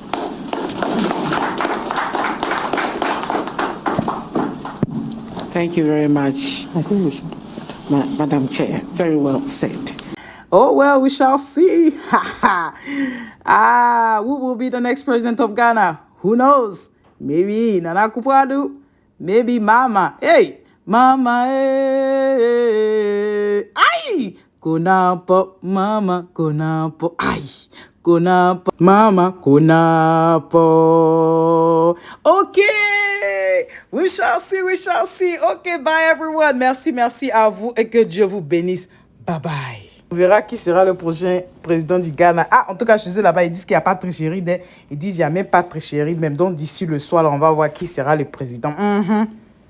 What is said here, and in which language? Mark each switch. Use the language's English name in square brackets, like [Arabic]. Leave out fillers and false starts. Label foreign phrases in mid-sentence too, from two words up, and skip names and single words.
[English] Thank you very much. I think we should. Madam Chair, very well said. Oh, well, we shall see. Who will be the next president of Ghana? Who knows? Maybe Nana Akufo-Addo, maybe Mama. Hey, Mama, hey. Aye, Konapo, Mama, Konapo. Aye, Konapo, Mama, Konapo. Okay, we shall see, we shall see. Okay, bye everyone. [French] Merci à vous et que Dieu vous bénisse. [English] Bye bye. [French] On verra qui sera le prochain président du Ghana. Ah, en tout cas, je sais là-bas, ils disent qu'il n'y a pas de tricherie. Ils disent qu'il n'y a même pas de tricherie. Même donc, d'ici le soir, là, on va voir qui sera le président.